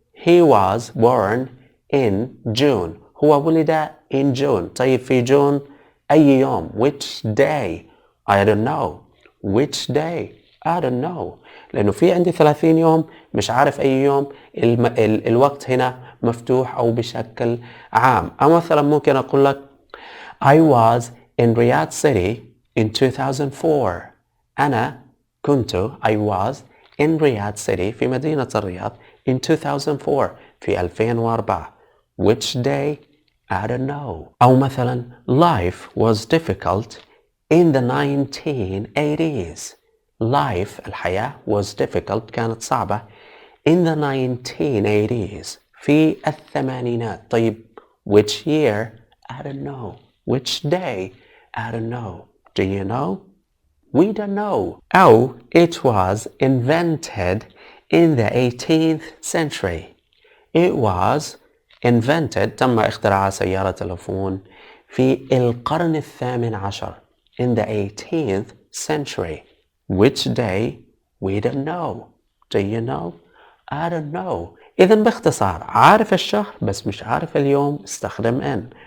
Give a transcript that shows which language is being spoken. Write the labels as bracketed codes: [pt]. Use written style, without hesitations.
[en] He was born in June. [ar] هو ولد [en] in June. [ar] طيب في جون أي يوم؟ [en] Which day؟ I don't know. Which day؟ I don't know. [ar] لأنه في عندي 30 يوم مش عارف أي يوم. الوقت هنا مفتوح أو بشكل عام. أو مثلا ممكن أقول لك [en] I was in Riyadh City in 2004. [ar] أنا كنت [en] I was in Riyadh City [ar] في مدينة الرياض [en] in 2004 [ar] في 2004. [en] Which day? I don't know. [ar] أو مثلا [en] life was difficult in the 1980s. Life [ar] الحياة [en] was difficult [ar] كانت صعبة [en] in the 1980s [ar] في الثمانينات. طيب [en] which year? I don't know. Which day? I don't know. Do you know? We don't know. [ar] أو [en] it was invented in the 18th century. It was invented، [ar] تم اختراع سيارة تلفون في القرن الثامن عشر [en] in the 18th century. Which day? We don't know. Do you know? I don't know. [ar] إذن باختصار عارف الشهر بس مش عارف اليوم استخدم N.